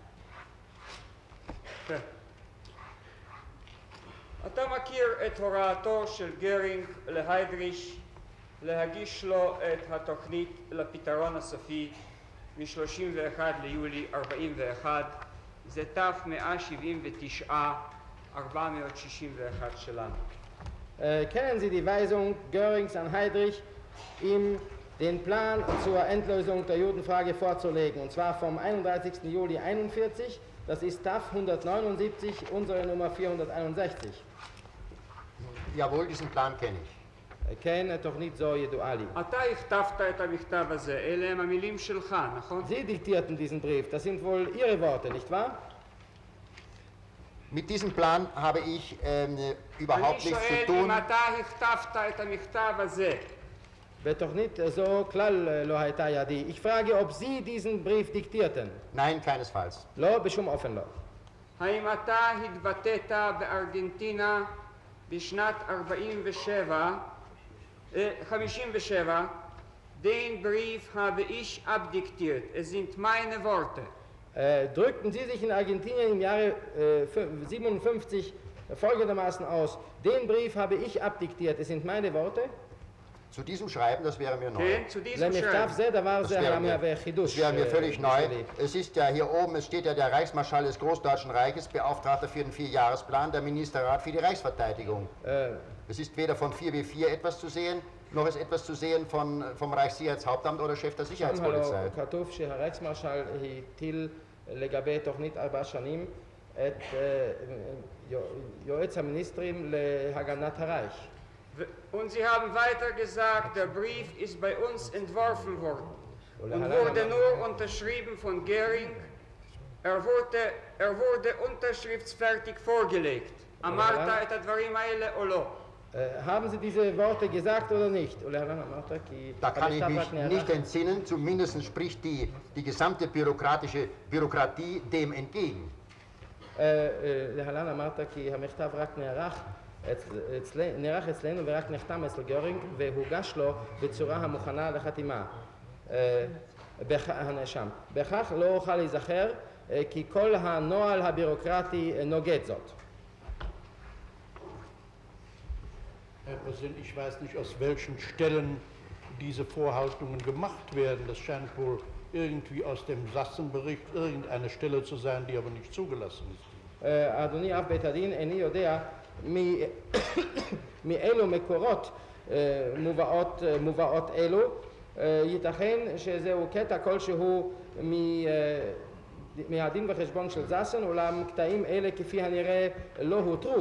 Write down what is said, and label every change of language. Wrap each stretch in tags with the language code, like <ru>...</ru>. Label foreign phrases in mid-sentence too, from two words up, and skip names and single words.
<he>אתה מכיר את הוראתו של גרינג להיידריש להגיש לו את התוכנית לפתרון הסופי מ-31 ליולי 41, זה תף 179, 461 שלנו.</he> <de>Kennen Sie die Weisung Görings an Heydrich, ihm den Plan zur Endlösung der Judenfrage vorzulegen, und zwar vom 31. Juli 41, das ist TAF 179, unsere Nummer 461. Jawohl, diesen Plan kenne ich.</de> <he>כן, תוכנית זו ידועה לי. אתה הכתבת את המכתב הזה, אלה הם המילים שלך, נכון?</he> <de>Sie diktierten diesen Brief, das sind wohl Ihre Worte, nicht wahr? Mit diesem Plan habe ich überhaupt</de> <he>אני</he> <de>nichts</de> <he>שואל</he> <de>zu tun.</de> <he>אם אתה הכתבת את המכתב הזה. בתוכנית זו כלל לא הייתה ידי.</he> <de>Ich frage, ob Sie diesen Brief diktierten. Nein, keinesfalls.</de> <he>לא, בשום אופן לא. האם אתה התבטאת בארגנטינה בשנת 57,</he> <de>den Brief habe ich abdiktiert. Es sind meine Worte. Drückten Sie sich in Argentinien im Jahre 57 folgendermaßen aus: Den Brief habe ich abdiktiert, es sind meine Worte. Zu diesem Schreiben, das wäre mir neu. כן, zu diesem</de> <he>למכתב</he> <de>Schreiben.</de> <he>זה דבר</he> <de>Das</de> <he>זה</he> <de>wäre</de> <he>המהווה</he> <de>mir,</de> <he>חידוש.</he> <de>das wäre mir völlig neu.</de> <he>בשבילי.</he> <de>Es ist ja hier oben, es steht ja der Reichsmarschall des Großdeutschen Reiches, Beauftragter für den Vierjahresplan, der Ministerrat für die Reichsverteidigung. Es ist weder von 4W4 etwas zu sehen, noch ist etwas zu sehen vom Reichssicherheitshauptamt oder Chef der Sicherheitspolizei.</de> <he>כתוב שהרייכסמרשל הטיל לגבי תוכנית 4 שנים את יועץ המיניסטרים להגנת הרייך.</he> <de>Und sie haben weiter gesagt, der Brief ist bei uns entworfen worden und wurde nur unterschrieben von Göring. Er wurde unterschriftsfertig vorgelegt.</de> <he>אמרת את הדברים האלה או לא?</he> <de>Haben Sie diese Worte gesagt oder nicht? Da kann ich mich nicht entsinnen, zumindest spricht die gesamte Bürokratie dem entgegen.</de> <he>להלן אמרת כי המכתב רק נערך אצלנו ורק נחתם אצל גורינג והוגש לו בצורה המוכנה לחתימה. הנאשם. בכך לא אוכל להיזכר כי כל הנוהל הבירוקרטי נוגד זאת.</he> <de>Herr Präsident, ich weiß nicht, aus welchen Stellen diese Vorhaltungen gemacht werden. Das scheint wohl irgendwie aus dem Sassenbericht irgendeine Stelle zu sein, die aber nicht zugelassen ist.</de> <he>אדוני אב בית הדין, איני יודע מאילו מקורות מובאות אלו. ייתכן שזהו קטע כלשהו מהדין וחשבון של זסן, אולם קטעים אלה כפי הנראה לא הותרו.</he>